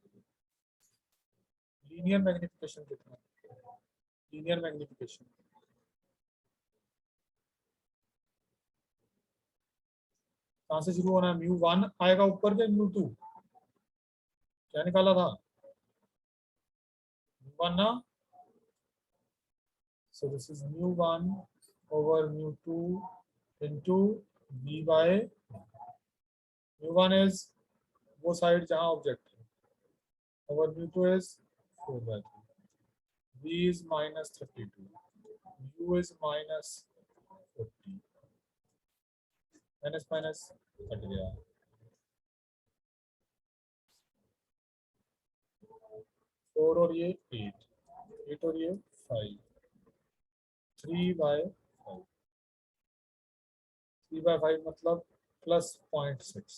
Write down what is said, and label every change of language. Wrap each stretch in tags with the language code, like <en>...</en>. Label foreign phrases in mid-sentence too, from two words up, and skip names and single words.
<en>linear magnification</en> <hi>कितना,</hi> <en>linear magnification</en> <hi>कहाँ से शुरू होना है, μ1 आएगा ऊपर के μ2, क्या निकाला था μ1 ना,</hi> <en>so this is μ1 over μ2 into v by</en> <hi>μ1 is वो साइड जहाँ ऑब्जेक्ट है,</hi> <en>over μ2 is 4/3, v is -32, u is -40,</en> <hi>माइनस माइनस कट गया, 4 और ये 8 और ये 5, 3/5, 3/5 मतलब +0.6।</hi>